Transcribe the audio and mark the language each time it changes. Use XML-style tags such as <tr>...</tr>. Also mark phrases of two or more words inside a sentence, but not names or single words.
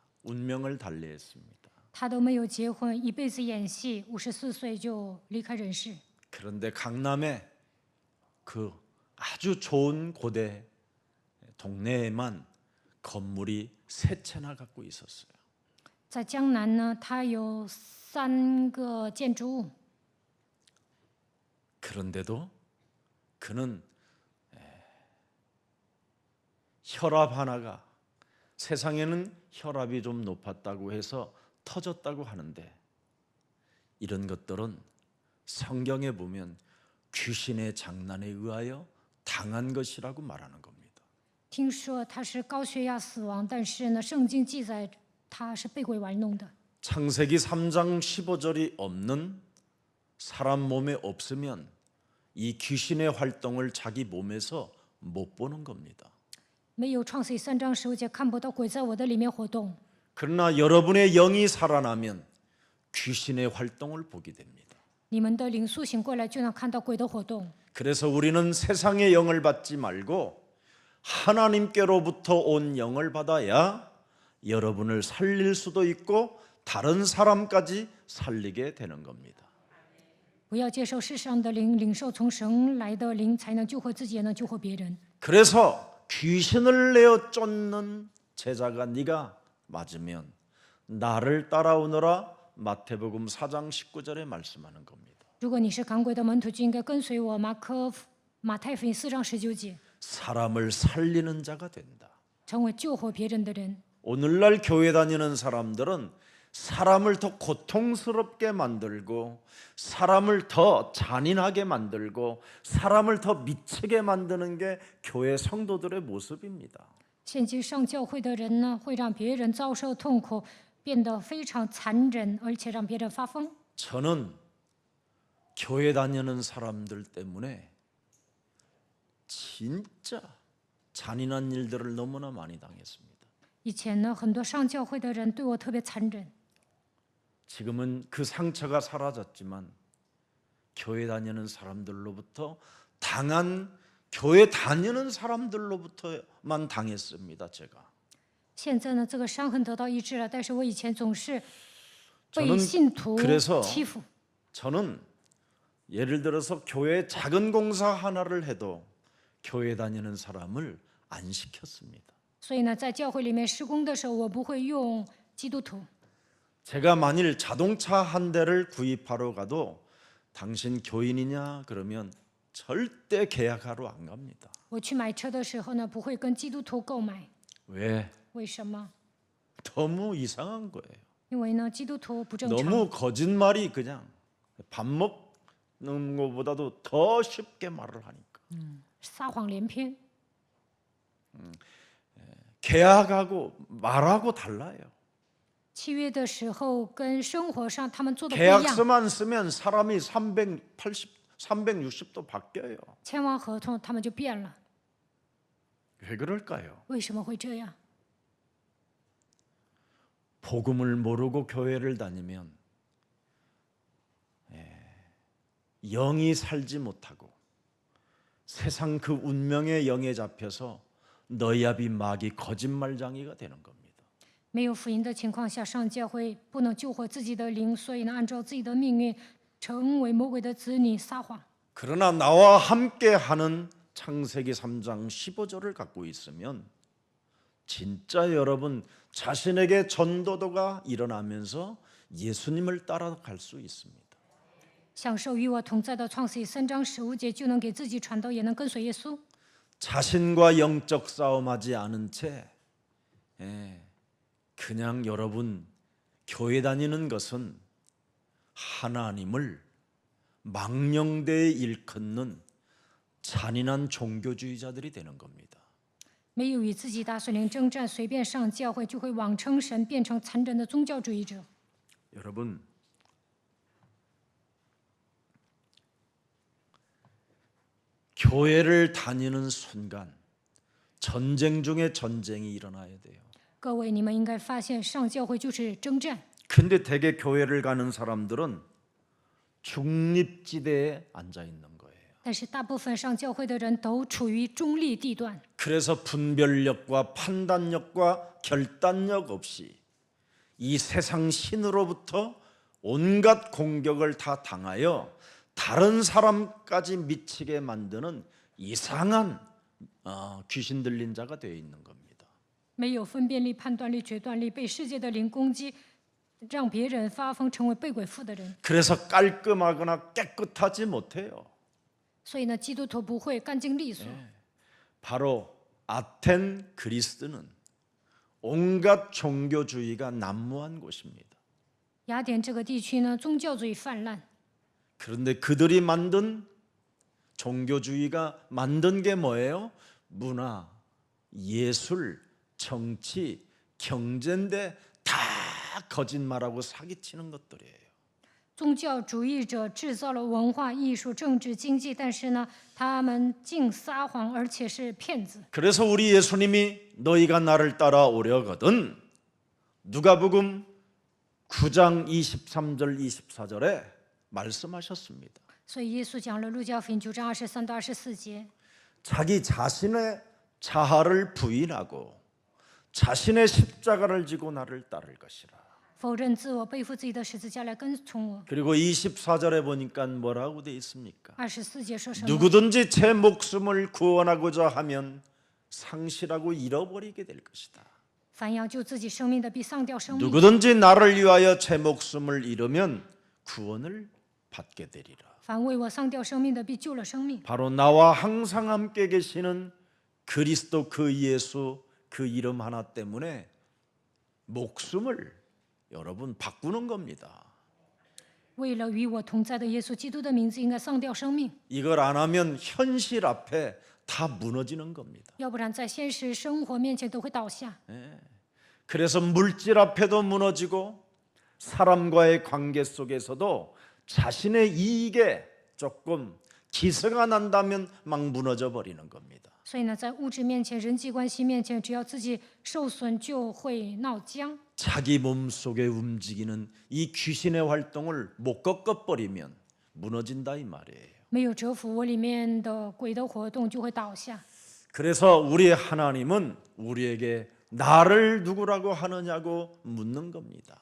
<ko>운명을 달리했습니다.</ko> <zh>他都没有结婚，一辈子演戏，54岁就离开人世。</zh> <ko>그런데 강남에 그 아주 좋은 고대 동네에만 건물이 3채나 갖고 있었어요.</ko> <zh>在江南呢，他有3个建筑物，</zh> <ko>그런데도 그는 혈압 하나가 세상에는 혈압이 좀 높았다고 해서 터졌다고 하는데 이런 것들은 성경에 보면 귀신의 장난에 의하여 당한 것이라고 말하는 겁니다.</ko> <zh>听说他是高血压死亡，但是呢，圣经记载他是被鬼玩弄的。</zh> <ko>창세기 3장 15절이 없는 사람 몸에 없으면 이 귀신의 활동을 자기 몸에서 못 보는 겁니다.</ko> <zh>没有创世记3章15节，看不到鬼在我的里面活动。</zh> <ko>그러나 여러분의 영이 살아나면 귀신의 활동을 보게 됩니다.</ko> <zh>你们的灵苏醒过来，就能看到鬼的活动。</zh> <ko>그래서 우리는 세상의 영을 받지 말고 하나님께로부터 온 영을 받아야 여러분을 살릴 수도 있고 다른 사람까지 살리게 되는 겁니다.</ko> <zh>不要接受世上的灵，领受从神来的灵，才能救活自己，也能救活别人。</zh> <ko>그래서 귀신을 내어 쫓는 제자가 네가 맞으면 나를 따라오너라 마태복음 4장 19절에 말씀하는 겁니다.</ko> <zh>如果你是赶鬼的门徒，就应该跟随我。马太福音4章19节，</zh> <ko>사람을 살리는 자가 된다.</ko> <zh>成为救活别人的人。</zh> <ko>오늘날 교회 다니는 사람들은 사람을 더 고통스럽게 만들고 사람을 더 잔인하게 만들고 사람을 더 미치게 만드는 게 교회 성도들의 모습입니다.</ko> <zh>现今上教会的人呢，会让别人遭受痛苦，变得非常残忍，而且让别人发疯。</zh> <ko>저는 교회 다니는 사람들 때문에 진짜 잔인한 일들을 너무나 많이 당했습니다.</ko> <zh>以前呢，很多上教会的人对我特别残忍。</zh> <ko>지금은 그 상처가 사라졌지만 교회 다니는 사람들로부터 당한 교회 다니는 사람들로부터만 당했습니다. 제가.</ko> <zh>现在呢，这个伤痕得到医治了，但是我以前总是</zh> <ko>저는</ko> <zh>被信徒</zh> <ko>그래서</ko> <zh>欺负。</zh> <ko>저는 예를 들어서 교회 작은 공사 하나를 해도 교회 다니는 사람을 안 시켰습니다.</ko> <zh>所以呢，在教会里面施工的时候，我不会用基督徒。</zh> <ko>제가 만일 자동차 한 대를 구입하러 가도 당신 교인이냐 그러면 절대 계약하러 안 갑니다.</ko> <zh>我去买车的时候呢，不会跟基督徒购买。</zh> <ko>왜?</ko> <zh>为什么？</zh> <ko>너무 이상한 거예요.</ko> <zh>因为呢，基督徒不正常，</zh> <ko>너무 거짓말이 그냥 밥 먹는 것보다도 더 쉽게 말을 하니까.</ko> <zh>撒谎连篇。</zh> <ko>계약하고 말하고 달라요.</ko> <zh>契约的时候跟生活上他们做的不一样。</zh> <ko>계약서만 쓰면 사람이 360도 바뀌어요.</ko> <zh>签完合同他们就变了，</zh> <ko>왜 그럴까요?</ko> <zh>为什么会这样？</zh> <ko>복음을 모르고 교회를 다니면 영이 살지 못하고 세상 그 운명의 영에 잡혀서 너야비 마귀 거짓말장이가 되는 겁니다.</ko> <zh>没有福音的情况下，上教会不能救活自己的灵，所以呢，按照自己的命运，成为魔鬼的子女，撒谎。</zh> <ko>그러나 나와 함께 하는 창세기 3장 15절을 갖고 있으면 진짜 여러분 자신에게 전도도가 일어나면서 예수님을 따라갈 수 있습니다.</ko> <zh>享受与我同在的创世记3章15节，就能给自己传道，也能跟随耶稣。</zh> <ko>자신과 영적 싸움하지 않은 채 그냥 여러분 교회 다니는 것은 하나님을 망령되이 일컫는 잔인한 종교주의자들이 되는 겁니다.</ko> <zh>没有与自己大水灵征战，随便上教会就会妄称神，变成残忍的宗教主义者。</zh> <ko>여러분 교회를 다니는 순간 전쟁 중에 전쟁이 일어나야 돼요.</ko> <zh>各位，你们应该发现，上教会就是征战。</zh> <ko>근데 대개 교회를 가는 사람들은 중립지대에 앉아 있는 거예요.</ko> <zh>但是大部分上教会的人都处于中立地段，</zh> <ko>그래서 분별력과 판단력과 결단력 없이 이 세상 신으로부터 온갖 공격을 다 당하여 다른 사람까지 미치게 만드는 이상한 귀신 들린 자가 되어 있는 겁니다.</ko> <zh>没有分辨力、判断力、决断力，被世界的灵攻击，让别人发疯，成为被鬼附的人。</zh> <ko>그래서 깔끔하거나 깨끗하지 못해요.</ko> <zh>所以呢，基督徒不会干净利索。</zh> <ko>바로 아텐 그리스는 온갖 종교주의가 난무한 곳입니다.</ko> <zh>雅典这个地区呢，宗教主义泛滥，</zh> <ko>그런데 그들이 만든 종교주의가 만든 게 뭐예요? 문화, 예술, 정치, 경제인데 다 거짓말하고 사기치는 것들이에요.</ko> <zh>宗教主义者制造了文化、艺术、政治、经济，但是呢，他们净撒谎，而且是骗子。</zh> <ko>그래서 우리 예수님이 너희가 나를 따라오려거든 누가복음 9장 23절 24절에 말씀하셨습니다.</ko> <zh>所以耶稣讲了路加福音9章23到24节，</zh> <ko>자기 자신의 자아를 부인하고 자신의 십자가를 지고 나를 따를 것이라.</ko> <zh>否认自我，背负自己的十字架来跟从我。</zh> <ko>그리고 24절에 보니까 뭐라고 돼 있습니까?</ko> <zh>24 节说什么？</zh> <ko>누구든지 제 목숨을 구원하고자 하면 상실하고 잃어버리게 될 것이다.</ko> <zh>凡要救自己生命的，必丧掉生命；</zh> <ko>누구든지 나를 위하여 제 목숨을 잃으면 구원을 받게 되리라.</ko> <zh>凡为我丧掉生命的，必救了生命。</zh> <ko>바로 나와 항상 함께 계시는 그리스도 그 예수 그 이름 하나 때문에 목숨을 여러분 바꾸는 겁니다.</ko> <zh>为了与我同在的耶稣基督的名字，应该丧掉生命，</zh> <ko>이걸 안 하면 현실 앞에 다 무너지는 겁니다.</ko> <zh>要不然在现实生活面前都会倒下。</zh> <ko>그래서 물질 앞에도 무너지고 사람과의 관계 속에서도 자신의 이익에 조금 기세가 난다면 막 무너져 버리는 겁니다.</ko> <zh>所以呢，在物质面前、人际关系面前，只要自己受损，就会闹僵。</zh> <ko>자기 몸속에 움직이는 이 귀신의 활동을 못 꺾어버리면 무너진다 이 말이에요.</ko> <zh>没有折服我里面的鬼的活动，就会倒下。</zh> <ko>그래서 우리의 하나님은 우리에게 나를 누구라고 하느냐고 묻는 겁니다.</ko>